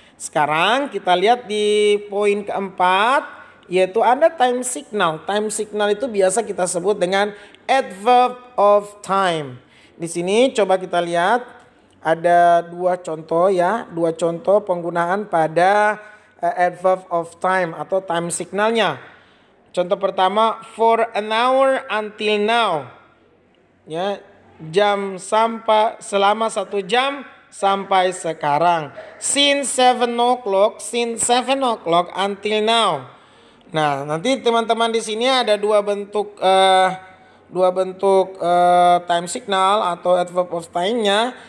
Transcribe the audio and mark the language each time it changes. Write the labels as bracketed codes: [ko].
[id] Sekarang kita lihat di poin keempat, yaitu ada time signal. Time signal itu biasa kita sebut dengan adverb of time. Di sini coba kita lihat ada 2 contoh ya, 2 contoh penggunaan pada adverb of time atau time signalnya. Contoh pertama, [en] for an hour until now. [id] Ya, jam sampai selama 1 jam sampai sekarang. [en] Since 7 o'clock until now. [id] Nah, nanti teman-teman di sini ada dua bentuk time signal atau adverb of time-nya.